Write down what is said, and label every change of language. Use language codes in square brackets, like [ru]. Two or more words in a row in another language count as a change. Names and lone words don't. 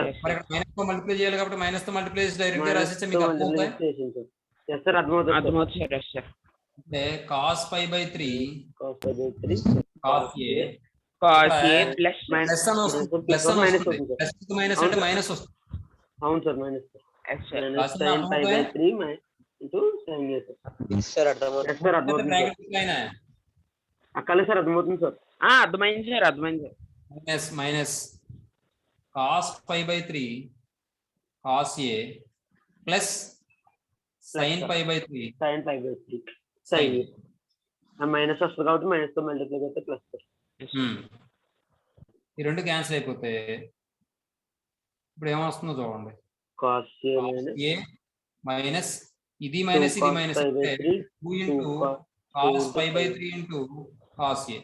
[te] మరి ఇక్కడ మైనస్ తో మల్టిప్లై చేయాలి కాబట్టి మైనస్ తో మల్టిప్లై చేసి డైరెక్ట్ గా రాసిస్తే మీకు అర్థమవుతాయి. [en] yes sir. [te] అర్థమవుతుంది సార్. [en] yes sir. [te] అంటే కాస్ π/3 [en] cos pi/3 cos a cos a plus [te] ప్లస్ అని వస్తుంది. ప్లస్ అని వస్తుంది. ప్లస్ తో మైనస్ అంటే మైనస్ వస్తుంది. అవును సార్. minus [en] yes sir. minus sin pi/3 into sin a sir. yes sir [te] అర్థమవుతుంది. [en] yes sir. అర్థమవుతుంది bracket line [te] అక్కలే సార్. అర్థమవుతుంది సార్. అర్థమైంది సార్. అర్థమైంది సార్. [en] minus minus cos π/3 cos a plus sin π/3 sin pi/3 sin a [te] మైనస్ వస్తుంది కాబట్టి మైనస్ తో మల్టిప్లై చేస్తే ప్లస్ సార్. ఈ రెండు క్యాన్సిల్ అయిపోతే ఇప్పుడు ఏమొస్తుందో చూడండి. [en] cos a a minus ఇది మైనస్ ఇది minus 2 into cos π/3 into cos a.